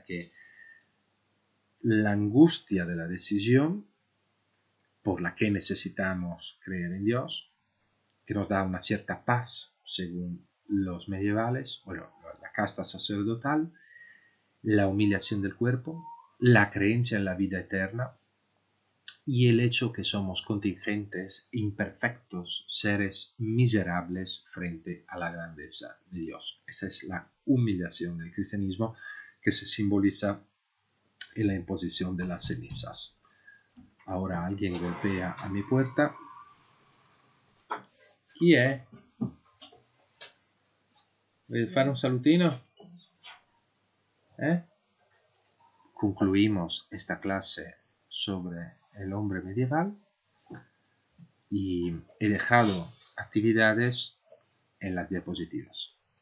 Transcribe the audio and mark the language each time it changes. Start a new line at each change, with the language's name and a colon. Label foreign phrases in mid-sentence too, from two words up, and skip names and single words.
Spanish: que la angustia de la decisión por la que necesitamos creer en Dios, que nos da una cierta paz, según los medievales, bueno, la casta sacerdotal, la humillación del cuerpo, la creencia en la vida eterna y el hecho que somos contingentes, imperfectos, seres miserables frente a la grandeza de Dios. Esa es la humillación del cristianismo que se simboliza en la imposición de las cenizas. Ahora alguien golpea a mi puerta.
Italian: Chi è? Vuoi fare un salutino?
Spanish: Concluimos esta clase sobre el hombre medieval y he dejado actividades en las diapositivas.